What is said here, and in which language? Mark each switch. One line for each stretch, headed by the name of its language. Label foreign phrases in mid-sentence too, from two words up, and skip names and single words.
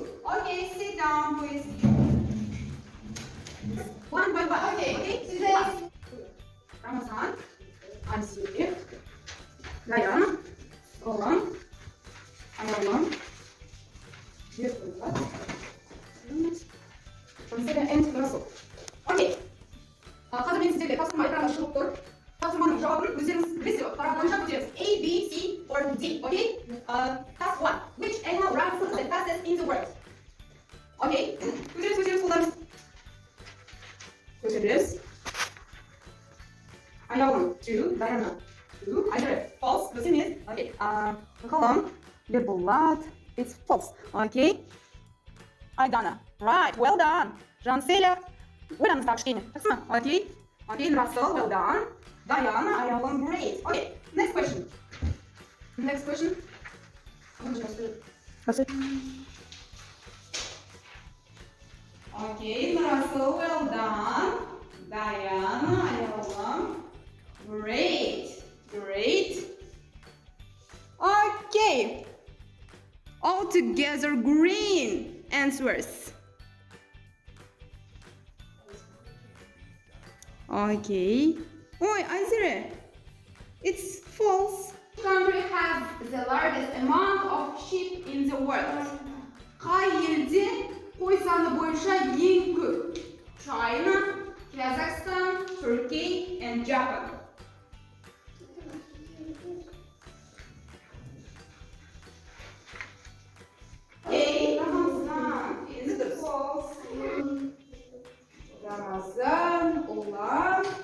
English: Okay, sit down, please. One by one. Okay. Today, Ramazan, I'm Sylvia. Diana, Olan, Ayala, Consider and Russell. Okay.
Kazakh: Қазір мен сіздерге тапсырма экранға шығып тұр. Тапсырманың жауабын өздеріңіз білесіздер. Тарап бойынша көтереміз.
English: A, B, C, or D. Okay? Task 1. Which animal runs the fastest in the world?
Kazakh: Okay. Көтереміз, қолдарымыз. Көтереміз.
English: Ayala, 2. Diana, 2. Ayala,
Kazakh: false. Дұрыс емес. Okay. Ғалым, Бекболат.
English: It's false. Okay. Айдана. Right. Well done. Жанселя.
Kazakh: Ойлаңыз тағы кішкене. Жақсы ма?
English: Okay. Okay, Russell, well done. Diana, Ayala, great. Okay, next question. Next question. Okay, Russell, well done. Diana, Ayala, great. Okay. All together green answers. Okay. Oi, Azire. It's false. Which country has the largest amount of sheep in the world?
Kazakh: Қай елде қой саны бойынша ең көп?
English: China, Kazakhstan, Turkey, and Japan. Okay, Ramazan. Is it false? Ramazan, Olan.